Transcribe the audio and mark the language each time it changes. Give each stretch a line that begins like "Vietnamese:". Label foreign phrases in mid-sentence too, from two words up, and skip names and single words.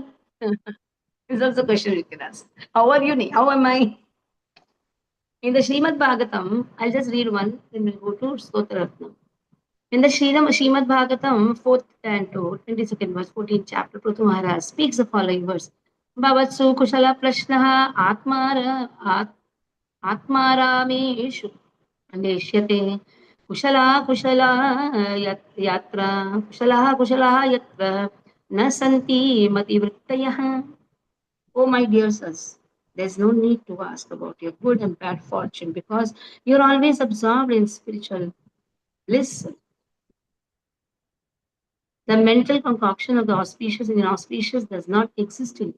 English: Is also a question we can ask. How are you? How am I? In the Srimad Bhagavatam, I'll just read one, then we'll go to Stotra. In the Srimad Bhagavatam, 4th canto, 22nd verse, 14th chapter, Prathu Maharaj speaks the following verse.
Sanskrit: भवत्सु कुशल प्रश्नः आत्मार आत्मारामेषु नेष्यते कुशल कुशल यत्र कुशल यत्र न सन्ति मतिवृत्तयः.
English: Oh, my dear sons, there's no need to ask about your good and bad fortune because you're always absorbed in spiritual bliss. The mental concoction of the auspicious and inauspicious does not exist in you.